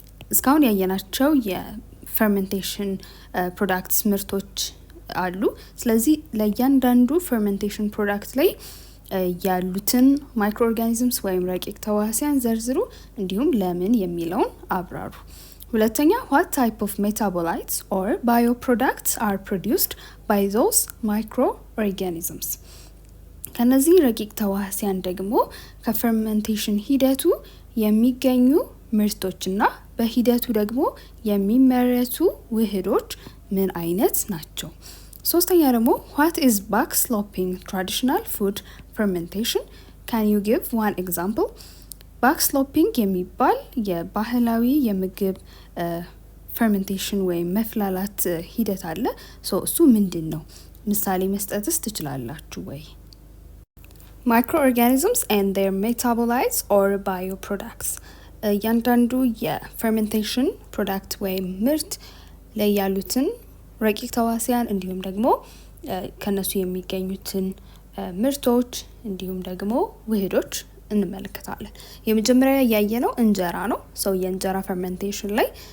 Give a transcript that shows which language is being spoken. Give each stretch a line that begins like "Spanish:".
Amharic: እስካሁን ያየናቸው የፈርመንቴሽን ፕሮዳክትስ ምርቶች አሉ። ስለዚህ ለእያንዳንዱ ፈርመንቴሽን ፕሮዳክት ላይ ያሉትን ማይክሮ ኦርጋኒዝምስ ወይም ረቂቅ ተዋሲያን ዘርዝሩ እንዲሁም ለምን የሚለውን አብራሩ። ሁለተኛ
English: what type of metabolites or bioproducts are produced by those microorganisms?
Amharic: ከነዚህ ረቂቅ ተዋሲያን ደግሞ ከፈርመንቴሽን ሂደቱ የሚገኙ ምርቶችና በሂደቱ ደግሞ የሚመረቱ ውህዶች ምን አይነት ናቸው? ሶስተኛ ደግሞ
English: what is backsloping traditional food fermentation? Can you give one example?
Amharic: ባክስሎፒንግ የሚባል የባህላዊ የምግብ ፈርመንቴሽን ወይም መፍላላት ሂደት አለ። እሱ ምንድን ነው? ምሳሌ መስጠትስ ትችላላችሁ ወይ?
English: Microorganisms and their metabolites or bioproducts.
Amharic: እያንዳንዱ የፈርመንቴሽን ፕሮዳክት ወይም ምርት ላይ ያሉትን ረቂቅ ተዋሲያን እንዲሁም ደግሞ ከነሱ የሚገኙትን ምርቶች እንዲሁም ደግሞ ውህዶች እንመለከታለን። የመጀመሪያ ያየነው እንጀራ ነው። የእንጀራ ፈርመንቴሽን ላይ